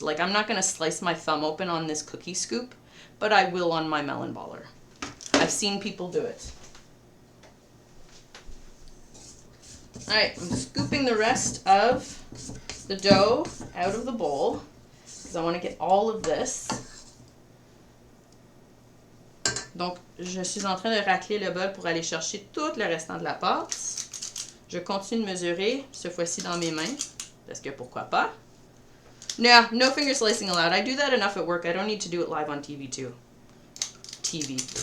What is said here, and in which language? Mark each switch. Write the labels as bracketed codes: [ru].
[en] Like, I'm not going to slice my thumb open on this cookie scoop, but I will on my melon baller. I've seen people do it. Alright, I'm scooping the rest of the dough out of the bowl because I want to get all of this. [fr] Donc, je suis en train de racler le bol pour aller chercher tout le restant de la pâte. Je continue de mesurer, cette fois-ci dans mes mains, parce que pourquoi pas. [en] No finger slicing allowed. I do that enough at work. I don't need to do it live on TV too. TV.